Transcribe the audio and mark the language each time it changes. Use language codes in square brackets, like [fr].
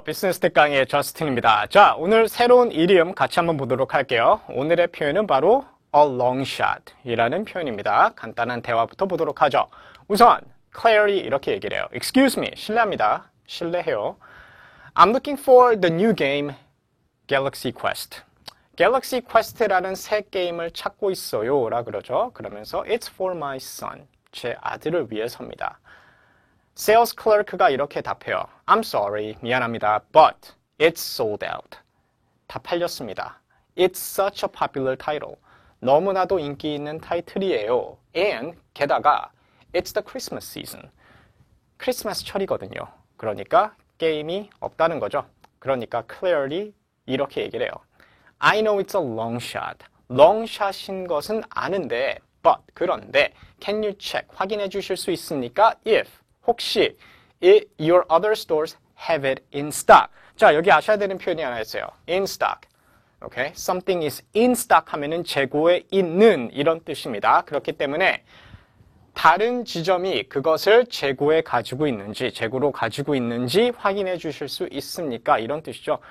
[ko] 비즈니스 텍 강의의 저스틴입니다. 자, 오늘 새로운 이디움 같이 한번 보도록 할게요. 오늘의 표현은 바로 [en] a long shot [ko] 이라는 표현입니다. 간단한 대화부터 보도록 하죠. 우선 Clary 이렇게 얘기를 해요. [en] Excuse me, [ko] 실례합니다. 실례해요. [en] I'm looking for the new game Galaxy Quest. [ko] Galaxy Quest라는 새 게임을 찾고 있어요 라 그러죠. 그러면서 [en] It's for my son. [ko] 제 아들을 위해서입니다. Sales clerk가 이렇게 답해요. [en] I'm sorry, [ko] 미안합니다. [en] But it's sold out. [ko] 다 팔렸습니다. [en] It's such a popular title. [ko] 너무나도 인기 있는 타이틀이에요. [en] And 게다가 it's the Christmas season. [ko] 크리스마스철이거든요. 그러니까 게임이 없다는 거죠. 그러니까 [en] clearly [ko] 이렇게 얘기를 해요. [en] I know it's a long shot. [ko] long shot인 것은 아는데 but 그런데 [en] can you check [ko] 확인해 주실 수 있습니까? [en] If [ko] 혹시 [en] your other stores have it in stock. [ko] 자, 여기 아셔야 되는 표현이 하나 있어요. in stock. Okay? [en] Something is in stock [ko] 하면은 재고에 있는 이런 뜻입니다. 그렇기 때문에 다른 지점이 그것을 재고에 가지고 있는지, 재고로 가지고 있는지 확인해 주실 수 있습니까? 이런 뜻이죠.